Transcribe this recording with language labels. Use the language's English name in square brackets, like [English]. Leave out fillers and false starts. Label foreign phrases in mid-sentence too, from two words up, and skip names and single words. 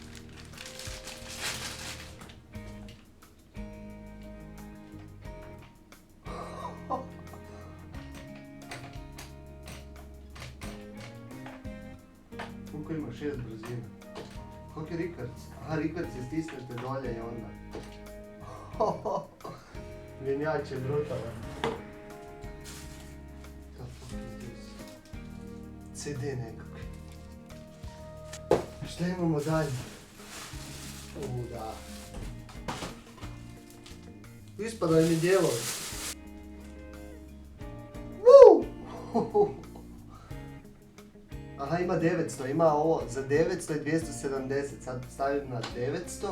[Croatian] Koliko ima 6 brzina? Koliko je rikverc? Aha, rikverc je stisnete dolje i onda. Mjenjač je brutalan. [English] The fuck is this? CD nekakvi. [Croatian] Šta imamo dalje? Da. Ispadaju mi dijelovi. Aha, ima 900, ima ovo za 900 i 270, sad stavim na 900.